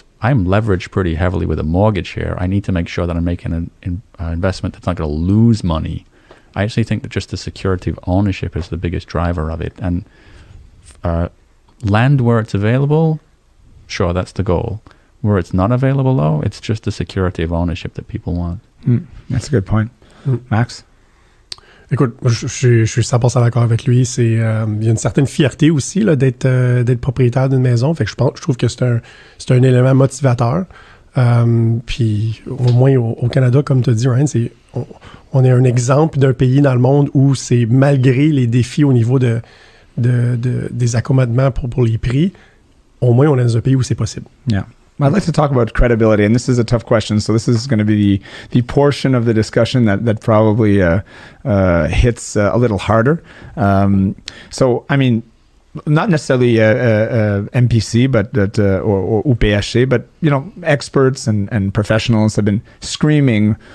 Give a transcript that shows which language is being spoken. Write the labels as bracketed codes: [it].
[en] I'm leveraged pretty heavily with a mortgage here. I need to make sure that I'm making an investment that's not going to lose money. I actually think that just the security of ownership is the biggest driver of it. And land where it's available, sure, that's the goal. Where it's not available, though, it's just the security of ownership that people want. That's a good point. Max? [fr] Écoute, je suis 100% d'accord avec lui. Il y a une certaine fierté aussi là, d'être propriétaire d'une maison. Fait que je trouve que c'est un élément motivateur. Puis au moins au Canada, comme tu as dit, Ryan, on est un exemple d'un pays dans le monde où c'est malgré les défis au niveau des accommodements pour les prix, au moins on est dans un pays où c'est possible. [en] Yeah. I'd like to talk about credibility, and this is a tough question. So this is going to be the portion of the discussion that probably hits a little harder. So, I mean, not necessarily MPC, but or PHC, but experts and professionals have been screaming.